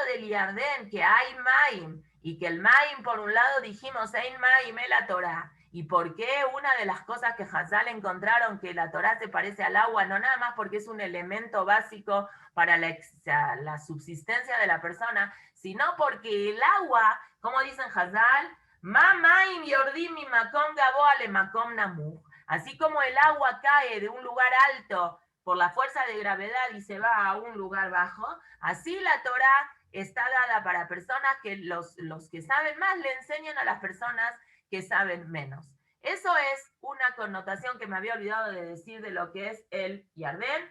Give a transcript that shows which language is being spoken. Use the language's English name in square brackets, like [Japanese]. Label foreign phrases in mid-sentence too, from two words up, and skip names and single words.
[Spanish] del Yardén que hay Maim, y que el Maim, por un lado dijimos, [Hebrew] Ein Maim [Spanish] es la Torah, y por qué una de las cosas que Hazal encontraron que la Torah se parece al agua, no nada más porque es un elemento básico para la subsistencia de la persona, sino porque el agua, como dicen Hazal, [Hebrew] מה מים יורדים ממקום גבוה אל מקום נמוך. [Spanish] Así como el agua cae de un lugar alto por la fuerza de gravedad y se va a un lugar bajo, así la Torah está dada para personas que los que saben más le enseñan a las personas que saben menos. Eso es una connotación que me había olvidado de decir de lo que es el Yardén.